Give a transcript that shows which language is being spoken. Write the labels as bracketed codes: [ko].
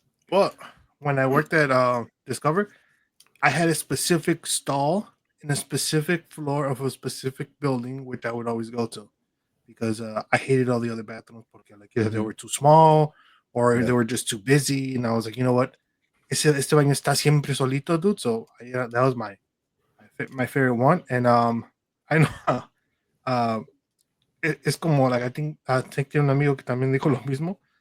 [en] But when I worked at Discover, I had a specific stall in a specific floor of a specific building, which I would always go to because I hated all the other bathrooms because like either they were too small or they were just too busy. And I was like, you know what? [es] Este baño está siempre solito, dude. [en] So yeah, that was my favorite one. And I know [es] es como [en] like I think [es] tiene un amigo que también dijo lo mismo.